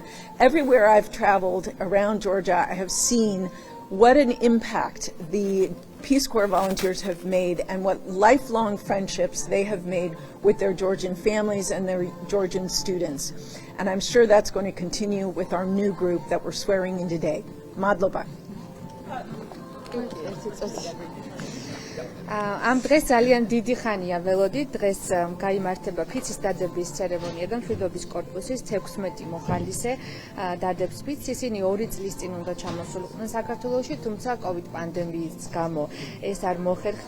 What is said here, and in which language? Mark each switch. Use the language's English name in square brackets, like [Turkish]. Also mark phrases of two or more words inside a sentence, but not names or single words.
[English] Everywhere I've traveled around Georgia, I have seen what an impact the Peace Corps volunteers have made and what lifelong friendships they have made with their Georgian families and their Georgian students. And I'm sure that's going to continue with our new group that we're swearing in today. Madloba. [Georgian] Am დღეს ძალიან დიდი ხანია ველოდით. დღეს გაიმართება ფიცის დადების ცერემონია და მშვიდობის კორპუსის 16 მოხალისე დადებს ფიცს. ისინი 2 წლის წინ უნდა ჩამოსულიყვნენ საქართველოში, თუმცა COVID პანდემიის გამო ეს არ მოხერხდა.